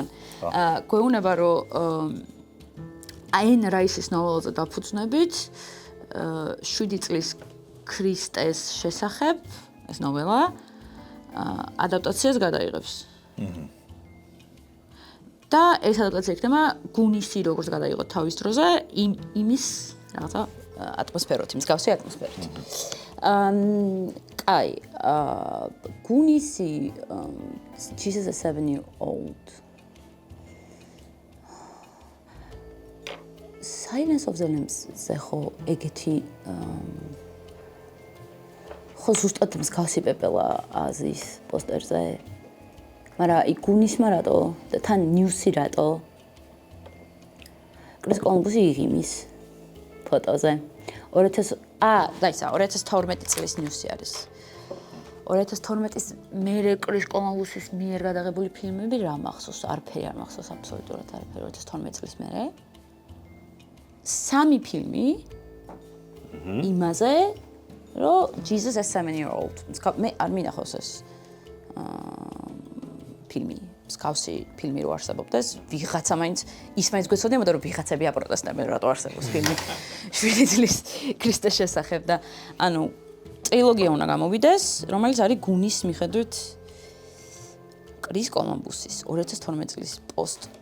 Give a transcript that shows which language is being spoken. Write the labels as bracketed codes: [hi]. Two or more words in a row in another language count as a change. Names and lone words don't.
[ka] გვეუბნება რომ აენ რაისის ნოველზე დაფუძნებით 7 წლის ქრისტეს შესახებ ეს ნოველა ადაპტაციას გადაიღებს. და ეს ადაპტაცია იქნება გუნისი როგორც გადაიღო თავის დროზე იმის რაღაცა ატმოსფეროთი, მსგავსი ატმოსფეროთი. კაი, გუნისი [en] Jesus a 7-year-old. [ka] Silence of the Lambs-ზე ხო ეგეთი ხო ზუსტად მსგავსი პეპელა აზიის პოსტერზე. მაგრამ იქ გუნისმა რატო და თან ნიუსი რატო? კრის კოლუმბუსი იღიმის ფოტოზე. 2012 წლის ნიუსი არის. 2012 წლის მერე კრის კოლუმბუსის მიერ გადაღებული ფილმები რა მახსოვს? არაფერი არ მახსოვს აბსოლუტურად არაფერი 2012 წლის მერე. 3 ფილმი იმაზე რომ [en] Jesus a 7-year-old. [ka] მე არ მინახავს ეს ფილმი. მსგავსი ფილმი რო არსებობდეს, ვიღაცა მაინც ის მაინც გვეცოდებოდა რომ ვიღაცები აპროტესტებენ რატო არსებობს ფილმი 7 წლის ქრისტეს შესახებ და ანუ ტრილოგია უნდა გამოვიდეს, რომელიც არის გუნის მიხედვით კრის კოლუმბუსის 2012 წლის პოსტ.